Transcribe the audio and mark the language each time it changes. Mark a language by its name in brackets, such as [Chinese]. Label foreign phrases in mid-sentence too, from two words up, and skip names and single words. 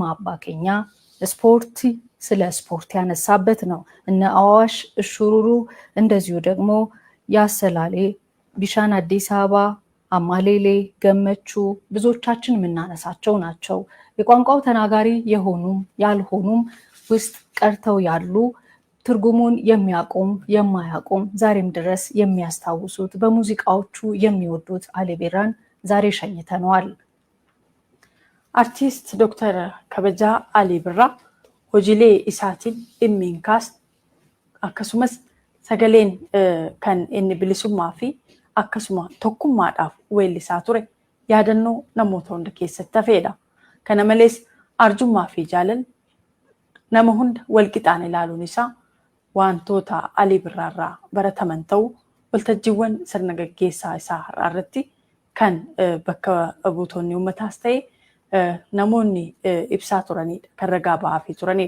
[Amharic] አባኬኛ ስፖርት ስለ ስፖርት ያነሳበት ነው። እነ አዋሽ እሹሩሩ እንደዚሁ ደግሞ ያሰላሌ ቢሻን አዲስ አበባ አማሌሌ ገመቹ ብዙዎቻችን የምናነሳቸው ናቸው። የቋንቋው ተናጋሪ የሆኑም ያልሆኑም ውስጥ ቀርተው ያሉ ትርጉሙን የሚያቆም የማያቆም ዛሬም ድረስ የሚያስታውሱት በሙዚቃዎቹ የሚወዱት አሊ ቢራን ዛሬ ሸኝተነዋል። [Oromo] አርቲስት ዶክተር ከበጃ አሊ ቢራ ሆጂሌ ኢሳቲን ኢሚንካስ akkasumas sagaleen kan inni bilisummaa fi akkasuma tokkummaadhaaf weellisaa ture yaadannoo namoota hunda keessatti hafeedha. Kana malees arjummaa fi jaalala nama hunda walqixaan ilaaluun isaa wantoota Alii Birraarraa barataman ta'uu waltajjiiwwan sirna gaggeessaa isaa irratti kan bakka buutonni uummataas ta'e namoonni ibsaa turanidha, kan ragaa ba'aa fi turanidha.